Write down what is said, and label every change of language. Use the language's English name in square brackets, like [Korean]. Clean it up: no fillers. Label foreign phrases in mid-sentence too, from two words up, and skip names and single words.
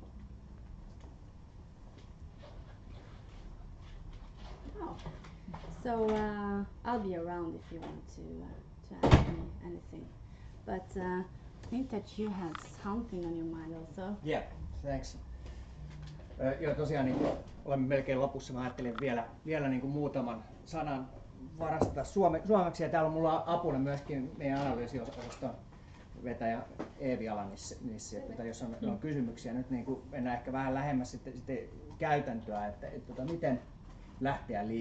[English] No. So I'll be around if you want to ask me anything. But I think that you have something on your mind also. Yeah, thanks. [Finnish] Joo, tosiaan niin olemme melkein lopussa. Mä ajattelin vielä niin kuin muutaman sanan varastata suomeksi. Ja täällä on mulla apuna myöskin meidän analyysiosaston vetäjä Eevi Alanissi, että jos on kysymyksiä, nyt niin kuin mennään ehkä vähän lähemmäs sitten käytäntöä, että miten lähteä liikkeelle.